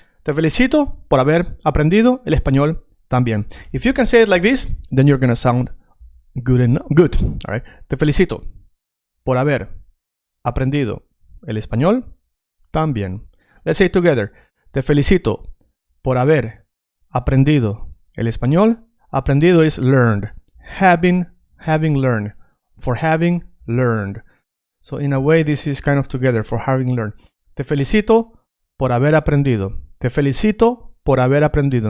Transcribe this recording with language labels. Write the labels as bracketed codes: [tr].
[es] Te felicito por haber aprendido el español también. [en] If you can say it like this, then you're gonna sound good enough. Good. All right. [es] Te felicito por haber aprendido el español también. [en] Let's say it together. [es] Te felicito por haber aprendido el español. [en] Aprendido is learned. Having learned. For having learned. So in a way, this is kind of together, for having learned. [es] Te felicito por haber aprendido. Te felicito por haber aprendido.